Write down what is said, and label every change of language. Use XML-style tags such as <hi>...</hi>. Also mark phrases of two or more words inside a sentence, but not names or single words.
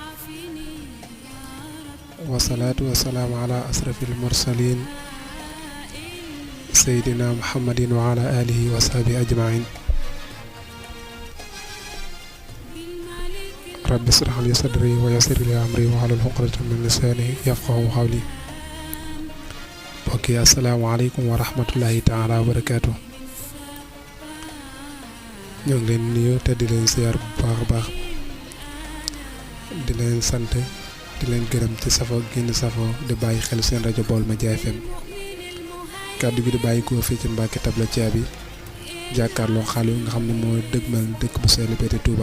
<ar>والصلاة والسلام على أشرف المرسلين سيدنا محمد وعلى آله وصحبه أجمعين. رب اشرح لي صدري ويسر لي أمري واحلل عقدة من لساني يفقهوا قولي. بوكي السلام عليكم ورحمة الله تعالى وبركاته.</ar> <wo>ñoo ngi leen nuyu te di leen ziar bu baax a baax di leen sant di leen gërëm ci safoo génn safoo di bàyyi xel seen rajo Baolmedias FM kàddu gi di bàyyi ko fii ci Mbàkke Tabla Caabi jàkkaarloo xaalu nga xam ne moo dëgmal dëkk bu sell bi Touba.</wo>